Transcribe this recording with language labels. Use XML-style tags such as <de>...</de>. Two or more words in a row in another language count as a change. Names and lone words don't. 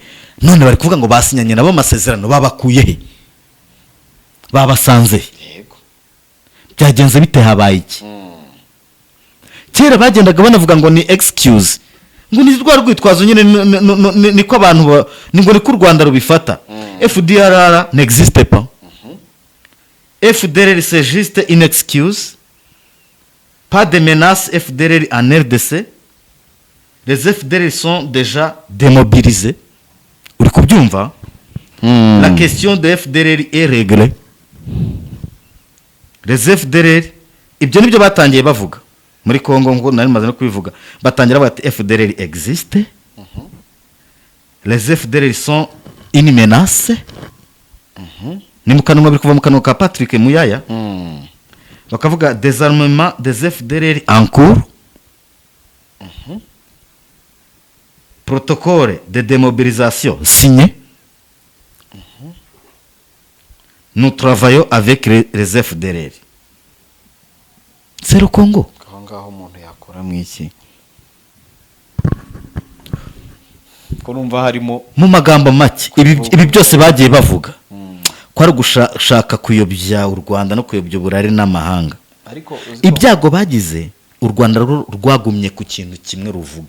<rw>None bari kuvuga ngo basinyanye nabo amasezerano, babakuye he? Babasanze yego byagenze bite? Habaye iki? Kera bagendaga banavuga ngo ni excuse, ngo ni rwa rwitwazo nyine niko abantu ngo ni ku Rwanda rubifata.</rw> <fr>FDLR n'existe pas. FDLR c'est juste une excuse. Pas de menace FDLR en RDC. Les FDLR sont déjà démobilisés.</fr> <rw>Uri kubyumva?</rw> <fr>La question de FDLR est réglée.</fr> <rw>Les FDLR ibyo nibyo batangiye bavuga muri Kongo, ngo nari maze no kubivuga. Batangira bati FDLR existe.</rw> <fr>Les FDLR sont une menace.</fr> <rw>Ni mukanwa biri kuva mu kanwa ka Patrick Muyaya.</rw> <fr>Bakavuga désarmement des FDLR en cours. Protocole de démobilisation signé. Nous travaillons avec les FDLR. C'est le Congo.</fr> <rw>aho ngaho umuntu yakora mu iki ko numva harimo Mu magambo make ibi byose bagiye bavuga ko ari gushaka kuyobya u Rwanda no kuyobya uburari n'amahanga. ariko Ibyago bagize u Rwanda rwagumye ku kintu kimwe ruvuga.</rw>